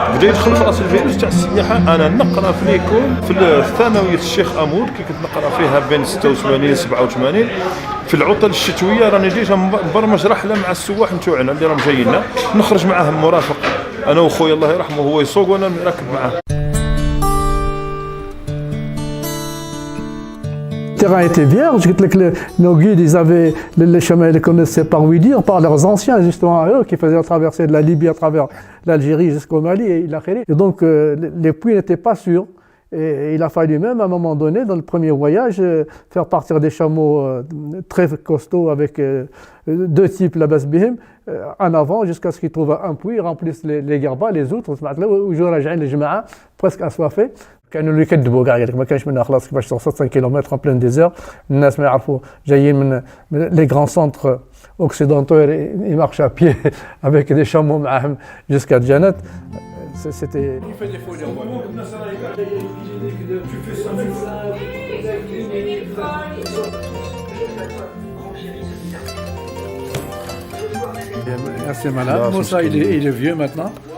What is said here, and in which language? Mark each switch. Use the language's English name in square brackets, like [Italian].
[Arabic] بدا يدخل في راس الفيروس تاع السياحه. انا نقرا في ليكول في ثانويه الشيخ امور كي كنت نقرا فيها بين 86 87 في العطل الشتويه راني ديجا مبرمج رحله مع السواح نتوعنا اللي راهم جايين نخرج معاهم مرافق انا وخويا الله يرحمه هو يسوق وانا راكب معاه. [French] Le terrain était vierge, nos guides ils avaient les chemins, ils les connaissaient par oui dire, par leurs anciens justement à eux qui faisaient la traversée de la Libye à travers l'Algérie jusqu'au Mali et l'Algérie. Et donc les puits n'étaient pas sûrs. Et il a fallu même à un moment donné dans le premier voyage faire partir des chameaux très costauds avec deux types la basbihim en avant jusqu'à ce qu'ils trouvent un puits, ils remplissent les garbas, les outres, [Arabic] ويجوا راجعين الجماعة [French] presque assoiffés. [Arabic] كانوا اللي يكذبوا كاع ما كانش منها خلاص كيفاش توصل 5 كيلومتر [French] en plein désert. [Arabic] الناس ما يعرفوا جايين من [French] les grands centres occidentaux ils marchent à pied avec des chameaux معاهم jusqu'à Janet. C'était c'est malade. Moussa il est vieux maintenant.